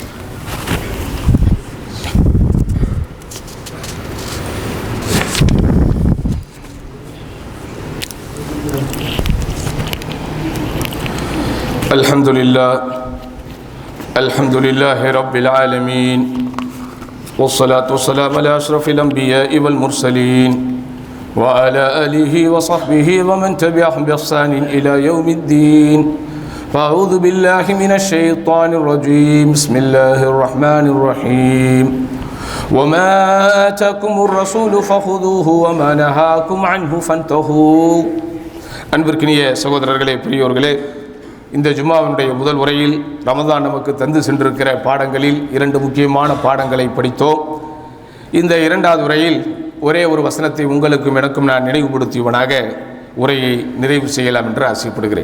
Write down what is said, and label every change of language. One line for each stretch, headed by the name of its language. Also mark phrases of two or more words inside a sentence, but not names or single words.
Arabic: الحمد لله رب العالمين والصلاة والسلام على أشرف الأنبياء والمرسلين وعلى آله وصحبه ومن تبعهم بإحسان إلى يوم الدين. فأعوذ بالله من الشيطان الرجيم. بسم الله الرحمن الرحيم. وما آتاكم الرسول فخذوه وما نهاكم عنه فانتهوا.
Tamil: அன்பிற்கினிய சகோதரர்களே, பெரியோர்களே, இந்த ஜும்மாவினுடைய முதல் உரையில் ரமதான் நமக்கு தந்து சென்றிருக்கிற பாடங்களில் 2 முக்கியமான பாடங்களை படித்தோம். இந்த 2வது உரையில் ஒரே ஒரு வசனத்தை உங்களுக்கும் எனக்கும் நான் நினைவுபடுத்தியவனாக உரையை நிறைவு செய்யலாம் என்று ஆசைப்படுகிறேன்.